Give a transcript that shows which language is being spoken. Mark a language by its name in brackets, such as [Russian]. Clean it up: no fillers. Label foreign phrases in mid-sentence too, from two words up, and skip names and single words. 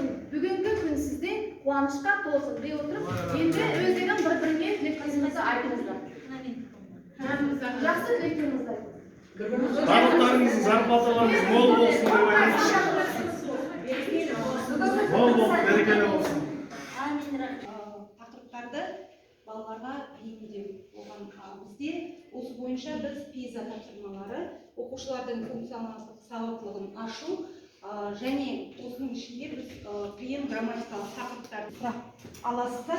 [Uzbek] Bugünkü gün sizde quvonishga to'lsin deb o'tirib, endi o'zingizdan bir-biringga tilaklaringizni aytingizlar. Yaxshi tilaklaringizni. [Kazakh] Bарлықтарыңыздың зарплаталарыңыз мол болсын деп айтыңызшы. Мол болып, берекелі болсын. Тақырыптарды балаларға бейімдеу болған бізде осы бойынша біз пиза тапсырмалары, оқушылардың функционалдық сауаттылығын ашу және осының ішінде біз қиын грамматикалық тақырыптарды сұрақ аласыздар.